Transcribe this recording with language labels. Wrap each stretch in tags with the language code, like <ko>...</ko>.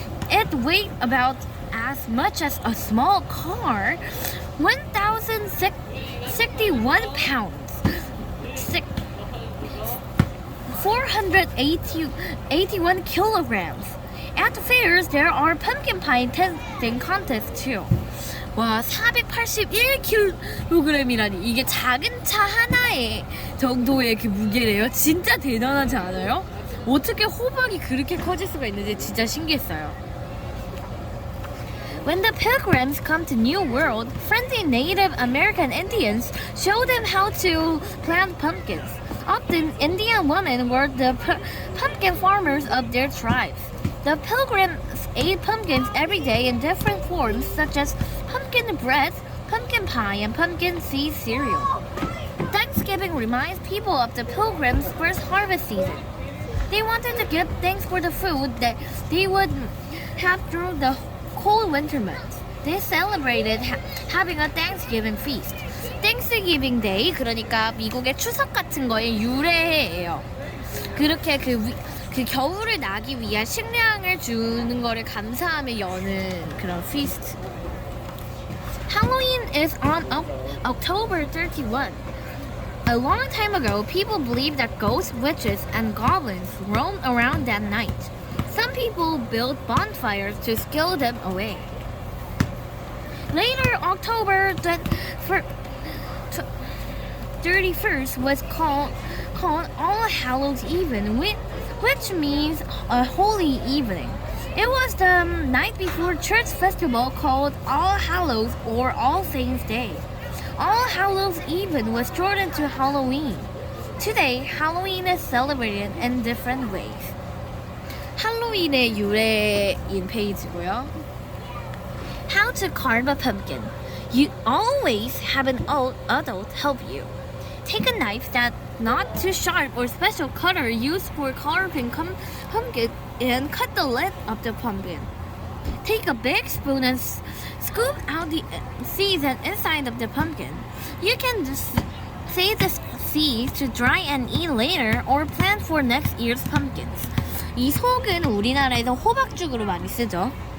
<en>It weighed about as much as a small car, 1,061 pounds. 481 kilograms. At fairs, there are pumpkin pie tasting contests too.</en> <ko>와, 481kg이라니. 이게 작은 차 하나에 정도의 그 무게래요. 진짜 대단하지 않아요? 어떻게 호박이 그렇게 커질 수가 있는지 진짜 신기했어요.</ko> <en>When the pilgrims come to New World, friendly Native American Indians show them how to plant pumpkins. Often, Indian women were the pumpkin farmers of their tribes. The pilgrims ate pumpkins every day in different forms, such as pumpkin bread, pumpkin pie, and pumpkin seed cereal. Thanksgiving reminds people of the pilgrims' first harvest season. They wanted to give thanks for the food that they would have through the cold winter months. They celebrated having a Thanksgiving feast.</en> <ko>Thanksgiving Day, 그러니까 미국의 추석 같은 거에 유래해요. 그렇게 그 겨울을 나기 위한 식량을 주는 거를 감사하며 여는 그런 feast.</ko> <en>Halloween is on October 31. A long time ago, people believed that ghosts, witches, and goblins roamed around at night. Some people built bonfires to scare them away. Later, October 31st was called All Hallows Even, which means a holy evening. It was the night before church festival called All Hallows or All Saints' Day. All Hallows Even was shortened to Halloween. Today, Halloween is celebrated in different ways.</en> <ko>할로윈의 유래인 페이지고요.</ko> <en>How to carve a pumpkin. You always have an adult help you. Take a knife that's not too sharp or special cutter used for carving pumpkin and cut the lid of the pumpkin. Take a big spoon and scoop out the seeds and inside of the pumpkin. You can just save the seeds to dry and eat later or plant for next year's pumpkins.</en> <ko>이 속은 우리나라에서 호박죽으로 많이 쓰죠.</ko>